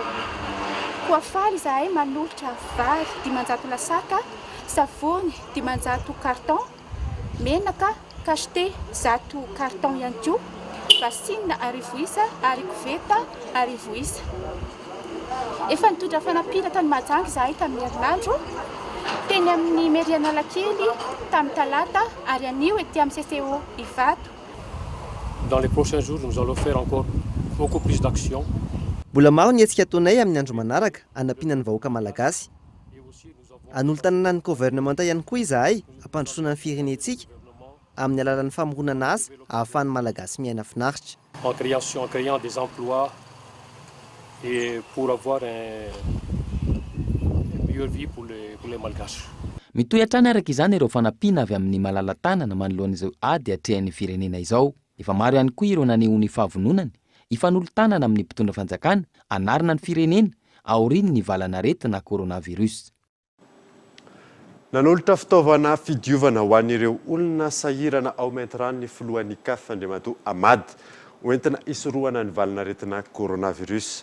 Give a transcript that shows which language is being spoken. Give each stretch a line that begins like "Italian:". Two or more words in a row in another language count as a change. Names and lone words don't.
Malagasy: Koa faly izahay manolotra vary 500 lasaka, savony 500 carton, menaka cachet 100 carton ihany koa, vasinina 1000 isa ary koveta 1000 isa. Efa nitondra fanampiana tany Mahajanga izahay tamin'ny herinandro, teny amin'ny mairie Analakely tamin'ny talata ary anio ety amin'ny CCO Ivato.
French: Dans les prochains jours, nous allons faire encore beaucoup plus d'actions.
Malagasy: Mbola maro ny hetsika ataonay amin'ny andro manaraka hanampiana ny vahoaka malagasy. Anolo-tanana ny gouvernemanta ihany koa izahay hampandrosoana ny firenentsika amin'ny alalan'ny famoronana asa ahafahan'ny malagasy miaina finaritra.
French: En créant des emplois et pour avoir une meilleure vie pour les malgaches.
Malagasy: Mitohy hatrany araka izany ireo fanampiana avy amin'ny malala-tanana manoloan'izao ady hatrehan'ny firenena izao. Efa maro ihany koa ireo naneho ny fahavononany hifanolo-tanana amin'ny mpitondra fanjakana anarina ny firenena aoriany ny valan'aretina coronavirus. Nanolotra fitaovana fidiovana ho an'ireo olona sahirana ao Maintirano ny filohan'ny CAF Andriamatoa Amady hoentina hisorohana ny valan'aretina coronavirus.